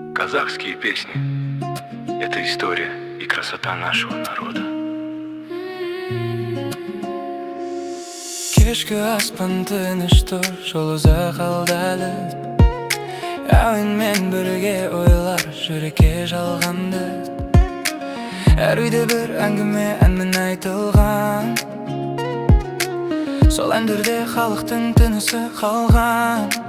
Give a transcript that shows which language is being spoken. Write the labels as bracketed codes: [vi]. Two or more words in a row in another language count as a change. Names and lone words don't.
[ru] Казахские песни — это история и красота нашего народа. [kk] Кешкі аспан тыныш тұр, жол ұзақ қалдады. Әуенмен бірге ойлар жүрекке жалғанды. Әр үйде бір әңгіме әнмен айтылған, сол әндерде халықтың тынысы қалған.